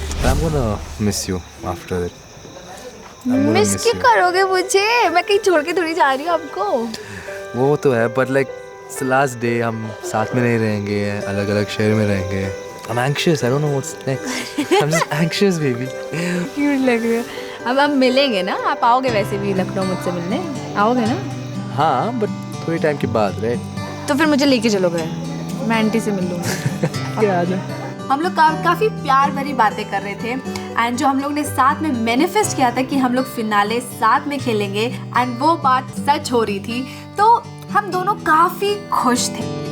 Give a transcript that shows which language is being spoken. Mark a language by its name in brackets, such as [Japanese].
[English] I'm gonna miss you after that. [Hindi] Miss क्यों करोगे मुझे? मैं कहीं छोड़ के थोड़ी जा रही हूँ आपको। वो तो है [English] but like it's the last day, [Hindi] हम साथ में नहीं रहेंगे, अलग अलग शहर में रहेंगे। [English] I'm anxious, I don't know what's next. I'm just anxious baby. [Hindi] Cute लग रहा है। अब हम मिलेंगे ना, आप आओगे वैसे भी लखनऊ मुझसे मिलने, आओगे ना? हाँ but थोड़ी टाइम के बाद राइट। तो फिर मुझे लेके चलोगे, मैं आंटी से मिल लूँगी। याद है हम लोग काफ़ी प्यार भरी बातें कर रहे थे एंड जो हम लोग ने साथ में मैनिफेस्ट किया था कि हम लोग फिनाले साथ में खेलेंगे एंड वो बात सच हो रही थी, तो हम दोनों काफ़ी खुश थे।